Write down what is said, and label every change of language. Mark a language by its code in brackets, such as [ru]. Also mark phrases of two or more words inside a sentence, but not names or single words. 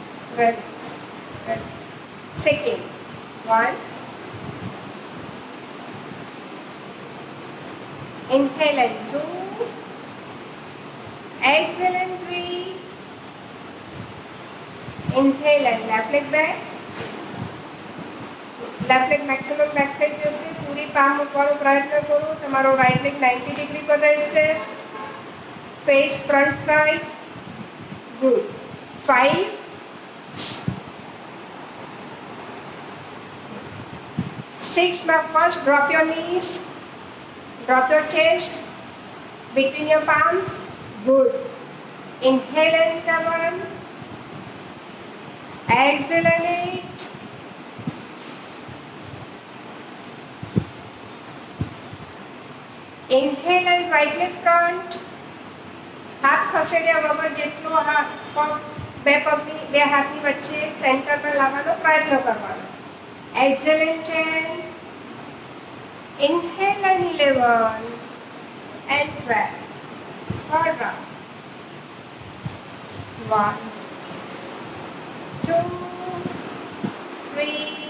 [en] Relax. Relax. Second. 1. Inhale and 2. Exhale and 3. Inhale and left leg back. left leg maximum back side જશે. [gu] પૂરી પામ મૂકવાનો પ્રયત્ન કરો. તમારો [en] right leg [gu] 90 ડિગ્રી પર રહેશે. [en] face front side. good. 5. 6 માં first drop your knees. Drop your chest between your palms. Good. Inhale and 7. Exhale and 8. Inhale and right leg front. [gu] હાથ ખસેડ્યા વગર જેટલો બે હાથની વચ્ચે સેન્ટરમાં લાવવાનો પ્રયત્ન કરવાનો. [en] Exhale and 10. Inhale and 11 and 12. Third round. 1, 2, 3.